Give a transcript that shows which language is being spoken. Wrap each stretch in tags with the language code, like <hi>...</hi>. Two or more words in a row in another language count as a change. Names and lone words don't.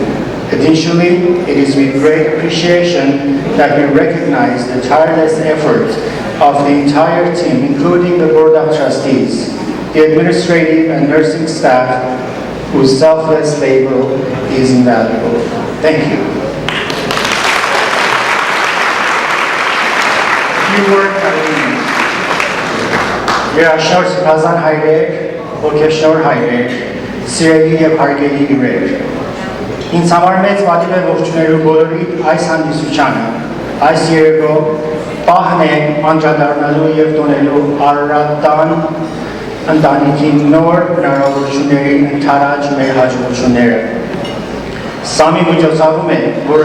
<en>Additionally, it is with great appreciation that we recognize the tireless effort of the entire team, including the Board of Trustees, the administrative and nursing staff, whose selfless labor is invaluable. Thank you. A few words at the end.</en> <hy>Երաշնոր սպազան հայրեր, ոգեշնոր հայրեր, սիրելի և հարգելի հյուրեր, ինձ համար մեծ պատիվ է ողջունելու բոլորիդ այս հանդիսությանը, այս երեկո պահն է անդրադառնալու և տոնելու Արարատյան ընտանիքի նոր հնարավորություններին ընդառաջ մեր հաջողությունները։ Սա մի միջոցառում է, որը</hy>